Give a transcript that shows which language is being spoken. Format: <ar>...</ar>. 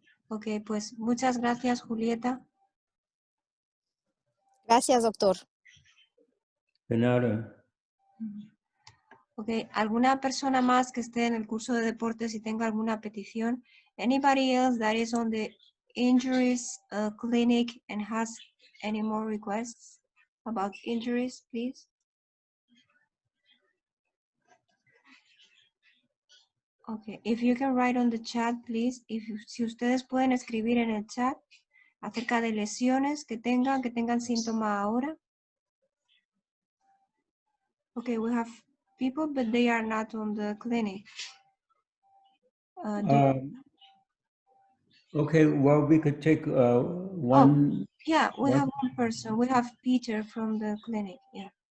<es>Ok, pues muchas gracias, Julieta. Gracias, doctor. De nada. Ok, ¿alguna persona más que esté en el curso de deportes y tenga alguna petición?</es> <en>Anybody else that is on the injuries clinic and has any more requests about injuries, please? Okay, if you can write on the chat, please.</en> <es>Si ustedes pueden escribir en el chat acerca de lesiones que tengan síntoma ahora.</es> <en>Okay, we have people, but they are not on the clinic. Okay, well, we could take one. Yeah, we one- have one person. We have Peter from the clinic. Yeah.</en>